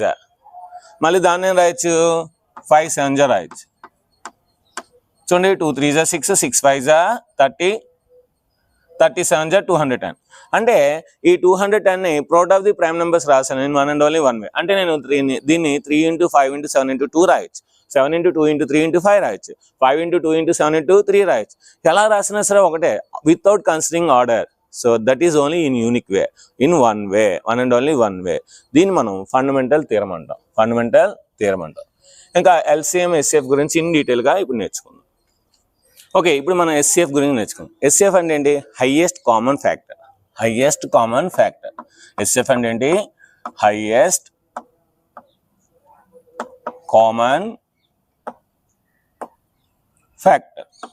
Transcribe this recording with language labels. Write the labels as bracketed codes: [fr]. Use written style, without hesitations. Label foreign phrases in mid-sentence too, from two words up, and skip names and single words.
[te] మళ్ళీ దాన్ని ఏం రాయొచ్చు, 5 7s రాయొచ్చు. చూడండి, 2 3s 6, 6 5s 30, 37s 210. అంటే ఈ 210ని [en] product of the prime numbers రాశాను in one and only one way. [te] అంటే నేను దీన్ని 3 into 5 into 7 into 2 రాయొచ్చు, 7 into 2 into 3 into 5 రాయొచ్చు, 5 into 2 into 7 into 3 రాయొచ్చు. ఎలా రాసినా సరే ఒకటే, [en] without considering order. so that is only in unique way, in one way, one and only one way. [te] దీన్ని మనం [en] fundamental theorem [te] అంటాం, [en] fundamental theorem [te] అంటాం. ఇంకా ఎల్సిఎం ఎస్సిఎఫ్ గురించి [en] in detailగా [te] ఇప్పుడు నేర్చుకుందాం. ఓకే, ఇప్పుడు మనం ఎస్సిఎఫ్ గురించి నేర్చుకుందాం. ఎస్సిఎఫ్ అంటే ఏంటి, [en] highest common factor. highest common factor. [te] ఎస్సిఎఫ్ అంటే ఏంటి, [en] highest common factor.